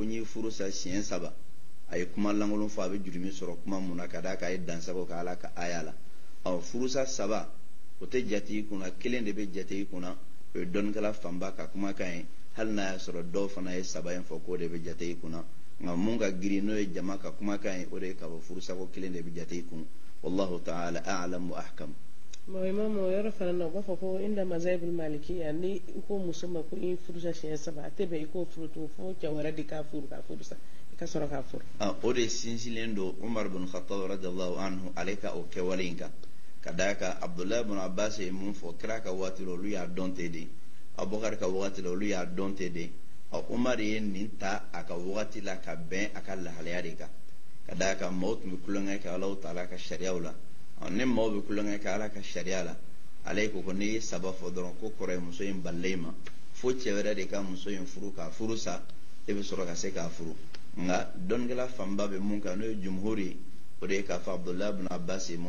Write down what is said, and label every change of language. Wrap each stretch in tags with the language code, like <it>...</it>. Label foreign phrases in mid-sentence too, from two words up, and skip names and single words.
<bm>n y'i furusa siɲɛ saba a ye kuma lankolon fɔ a bɛ juru min sɔrɔ kuma mun na ka d'a kan a ye dansago ka ala ka aya la furusa saba o tɛ jate i kunna kelen de bɛ jate i kunna o ye dɔnkɛla fanba ka kumakan ye hali n'a y'a sɔrɔ dɔw fana ye saba in fɔ k'o de bɛ jate i kunna nka mun ka girin n'o ye jama ka kumakan ye o de ye k'a fɔ furusa ko kelen de bɛ jate i kun</bm> <ar>والله تعالى أعلم وأحكم.</ar> <bm>Bon imam o yɔrɔ fana na u b'a fɔ ko</bm> <ar>عند مذاهب المالكية</ar> <bm>ni i ko muso ma ko i furusa siɲɛ saba a tɛ bɛn i k'o furu tun fo cɛ wɛrɛ de k'a furu k'a furusa i ka sɔrɔ k'a furu. O de sinsinlen don Umar bin Khattab</bm> <ar>رضي الله عنه</ar> <bm>ale ka o kɛwale in kan ka d'a kan Abdullahi bin Abbas ye mun fɔ kira ka waati la olu y'a dɔn ten de Abubakar ka waati la olu y'a dɔn ten de Umar ye nin ta a ka waati la ka bɛn a ka lahalaya de kan ka d'a kan maaw tun bɛ kulonkɛ kɛ Alahu Taala ka sariyaw la ni maaw bɛ kulonkɛ kɛ ala ka sariya la ale ko n'i ye saba fɔ dɔrɔn ko kɔrɔ ye muso in balile ma fo cɛ wɛrɛ de ka muso in furu k'a furu sa e bɛ sɔrɔ ka se k'a furu nka dɔnkɛla fanba bɛ mun kan n'o ye jumhuri ye o de ye k'a fɔ Abdullahi bin Abbas ye mun</bm>